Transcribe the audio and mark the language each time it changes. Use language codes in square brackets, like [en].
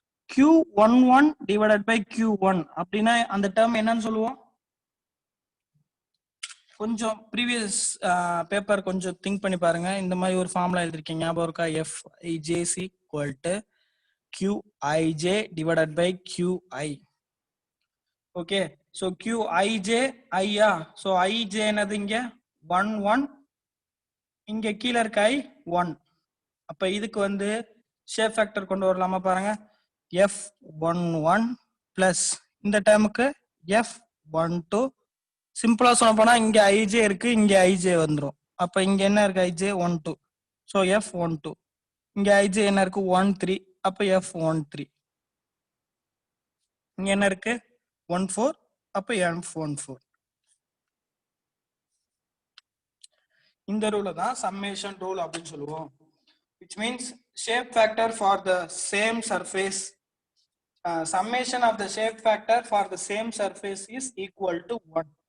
[en] Q11 divided by Q1 [ta] அப்படின்னா அந்த term என்னன்னு சொல்லுவோம்? கொஞ்சம் ப்ரீவியஸ் பேப்பர் கொஞ்சம் திங்க் பண்ணி பாருங்க. இந்த மாதிரி ஒரு ஃபார்முலா எழுதிருக்கீங்க, ஞாபகம் இருக்கா? [en] FIJC equal to QIJ divided by QI. [ta] Okay, so QIJ ஐயா. ஸோ IJ என்னது? இங்க 1 1, இங்க கீழே இருக்க I 1. அப்ப இதுக்கு வந்து ஷேப் ஃபேக்டர் கொண்டு வரலாமா? பாருங்க, F11 பிளஸ் இந்த டேர்முக்கு F12. சிம்பிளா சொல்ல போனா இங்க IJ இருக்கு, இங்க IJ வந்துடும். அப்ப இங்க என்ன இருக்கு? IJ 1 2. So F12. இங்க IJ என்ன இருக்கு? 1 3. அப்ப F13. இங்க என்ன இருக்கு? 1 4. அப்ப F14. இந்த ரூல தான் சம்மேஷன் ரூல் அப்படின்னு சொல்லுவோம். [en] which means shape factor for the same surface, summation of the shape factor for the same surface is equal to 1.